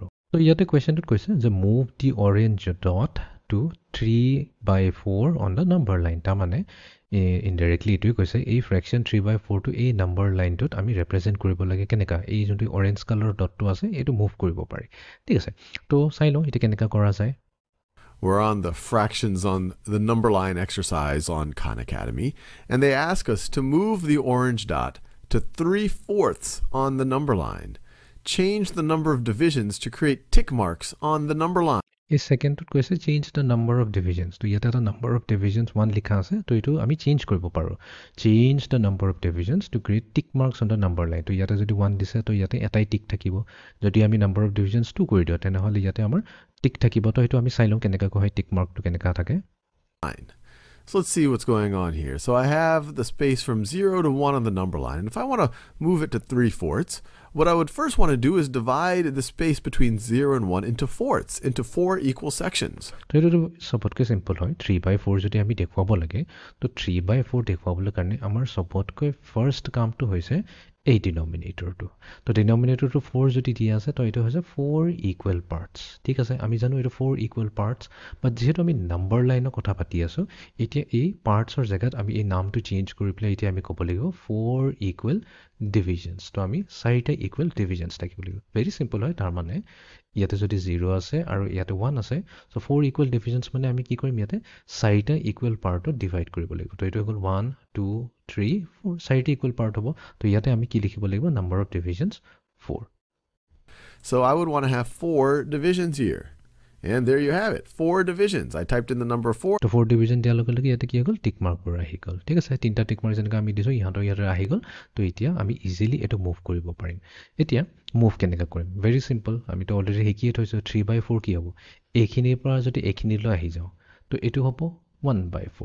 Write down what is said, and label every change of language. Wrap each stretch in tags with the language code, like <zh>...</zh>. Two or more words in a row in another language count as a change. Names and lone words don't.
<as>তো ইয়াতে কুৱেশ্যনটোত কৈছে যে</as> <en>move the orange dot to 3/4 on the number line.</en> <as>তাৰমানে ইনডাইৰেক্টলি এইটোৱে কৈছে এই ফ্ৰেকশ্যন 3/4টো এই</as> <en>number line</en> <as>আমি ৰিপ্ৰেজেণ্ট কৰিব লাগে কেনেকুৱা, এই যোনটো</as> <en>orange color dot</en> <as>আছে এইটো মুভ কৰিব পাৰি। ঠিক আছে, তো চাই লওঁ এতিয়া কেনেকুৱা কৰা যায়।</as> <en>We're on the fractions on the number line exercise on Khan Academy, and they ask us to move the orange dot to 3/4 on the number line. Change the number of divisions to create tick marks on the number line.</en> <as>এই সেকেন্ডটোত কৈছে</as> <en>change the number of divisions.</en> <as>তো ইয়াতে এটা</as> <en>number of divisions</en> <as>1 লিখা আছে, তো এইটো আমি চেঞ্জ কৰিব পাৰোঁ।</as> <en>change the number of divisions to create tick marks on the number line.</en> <as>তো ইয়াতে যদি 1 দিছে তো ইয়াতে এটাই টিক থাকিব। যদি আমি</as> <en>number of divisions</en> <as>2 কৰি দিওঁ তেনেহ'লে ইয়াতে আমাৰ টিক থাকিব। তো সেইটো আমি চাই লওঁ কেনেকৈ হয়</as> <en>tick mark</en> <as>কেনেকুৱা থাকে।</as> <en>So let's see what's going on here. So I have the space from 0 to 1 on the number line. And if I want to move it to 3/4, what I would first want to do is divide the space between 0 and 1 into fourths, into 4 equal sections.</en> <as>তো এইটো সবতকৈ সিম্পল হয়। 3/4 যদি আমি দেখুৱাব লাগে তো 3/4 দেখুৱাবলৈ কাৰণে আমাৰ সবতকৈ ফাৰ্ষ্ট কামটো হৈছে এই ডিনমিনেটৰটো। তো ডিনমিনেটৰটো 4 যদি দিয়া আছে তো এইটো হৈছে 4</as> <en>equal parts.</en> <as>ঠিক আছে, আমি জানো এইটো 4</as> <en>equal parts,</en> <as>বাট যিহেতু আমি নাম্বাৰ লাইনৰ কথা পাতি আছোঁ এতিয়া এই পাৰ্টছৰ জেগাত আমি এই নামটো চেঞ্জ কৰি পেলাই এতিয়া আমি ক'ব লাগিব 4</as> <en>equal divisions.</en> <as>তো আমি 4টা</as> <en>equal divisions</en> <as>থাকিব লাগিব।</as> <en>very simple</en> <as>হয়। তাৰমানে ইয়াতে যদি 0 আছে আৰু ইয়াতে 1 আছে চ' 4</as> <en>equal divisions</en> <as>মানে আমি কি কৰিম ইয়াতে 4টা</as> <en>equal part</en> <as>ডিভাইড কৰিব লাগিব। তো এইটো হ'ল 1 2 3 4 4টা</as> <en>equal part</en> <as>হ'ব। তো ইয়াতে আমি কি লিখিব লাগিব</as> <en>number of divisions</en> <as>4।</as> <en>So I would want to have 4 divisions here. And there you have it, 4 divisions. I typed in the number 4.</en> <as>তো 4 ডিভিজন দিয়াৰ লগে লগে ইয়াতে কি হৈ গ'ল</as> <en>tick marks</en> <as>আহি গ'ল। ঠিক আছে, 3টা</as> <en>tick mark</en> <as>যেনেকৈ আমি দিছোঁ ইহঁতৰ ইয়াতে আহি গ'ল। তো এতিয়া আমি ইজিলি এইটো মুভ কৰিব পাৰিম। এতিয়া মুভ কেনেকৈ কৰিম,</as> <en>very simple.</en> <as>আমিতো অলৰেডি শিকিয়ে থৈছোঁ 3/4 কি হ'ব, এইখিনিৰ পৰা যদি এইখিনিলৈ আহি যাওঁ তো এইটো হ'ব 1/4।</as>